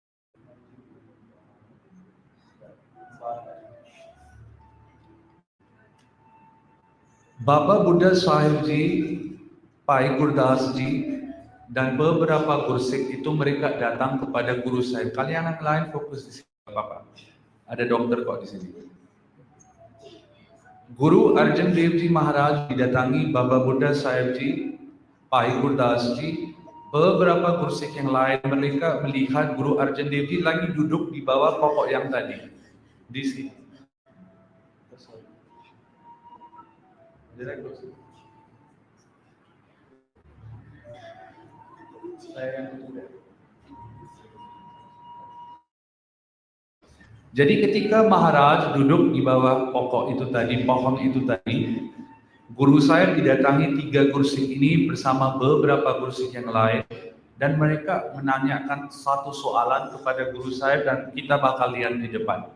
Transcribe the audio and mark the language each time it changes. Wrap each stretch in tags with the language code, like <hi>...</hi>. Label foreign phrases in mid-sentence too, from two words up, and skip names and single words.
<id>Baba Buddha Sahib Ji, Pai Gurdas Ji, dan beberapa gursik itu mereka datang kepada Guru Sahib. Kalian yang lain fokus di sini, Bapak. Ada dokter kok di sini. Guru Arjan Dev Ji Maharaj didatangi Baba Buddha Sahib Ji, Pai Gurdas Ji, beberapa gursik yang lain. Mereka melihat Guru Arjan Dev Ji lagi duduk di bawah pokok yang tadi, di sini. Jadi ketika Maharaj duduk di bawah pohon itu tadi, guru saya didatangi 3 kursi ini bersama beberapa kursi yang lain, dan mereka menanyakan satu soalan kepada guru saya dan kita bakal lihat di depan.</id>